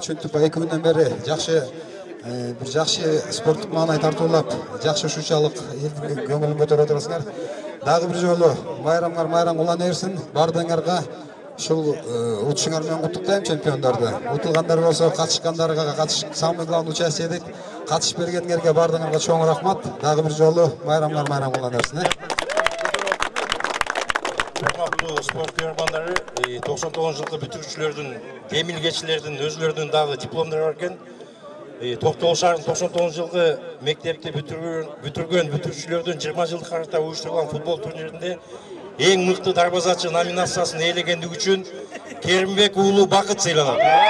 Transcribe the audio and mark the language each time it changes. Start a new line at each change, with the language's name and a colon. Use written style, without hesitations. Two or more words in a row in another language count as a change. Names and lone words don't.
Kyrgyz: Ушинтип 2 күндөн бери бир жакшы спорттук маанай тартуулап, жакшы ушунчалык элдин көңүлүн көтөрүп атасыңар. Дагы бир жолу майрам улана берсин. Бардыгыңарга ушул утушуңар менен куттуктайм чемпиондорду. Утулгандар болсо катышкандарга
Russian: самый главный участие
Kyrgyz: дейт. Катышып бергениңерге бардыгыңарга чоң рахмат. Дагы бир жолу майрам улана берсин. Урматтуу спорт көрөрмандары, 99 жылкы бүтүрүүчүлөрдүн, демилгечилердин өзүлөрүнүн дагы дипломдору бар экен. Токтогул шаарынын 99 жылкы мектепти бүтүргөн бүтүрүүчүлөрдүн 20 жылдык карата уюштурулган футбол турниринде эң мыкты дарбазачы номинациясын ээлегендиги үчүн Керимбек уулу Бакыт сыйланат.